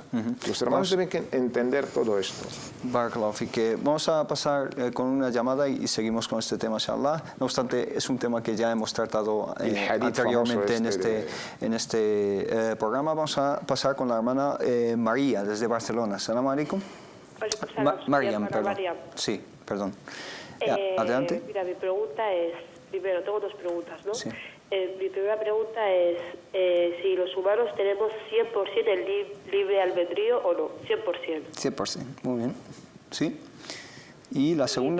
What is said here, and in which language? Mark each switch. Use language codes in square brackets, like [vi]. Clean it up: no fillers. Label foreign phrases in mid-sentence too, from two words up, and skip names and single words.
[es] Los hermanos deben entender todo esto. [ar] بارك الله فيك. [es] Vamos a pasar con una llamada y seguimos con este tema, inshallah. No obstante, es un tema que ya hemos tratado anteriormente en este programa. Vamos a pasar con la hermana María, desde Barcelona. [ar] سلام عليكم. [es] Mariam, perdón. Sí, perdón. Adelante. Mira, mi pregunta es, primero, tengo dos preguntas, ¿no? Sí. Mi primera pregunta es si los humanos tenemos 100% el libre albedrío o no, 100%. 100%, muy bien. ¿Sí? ¿Y la segunda?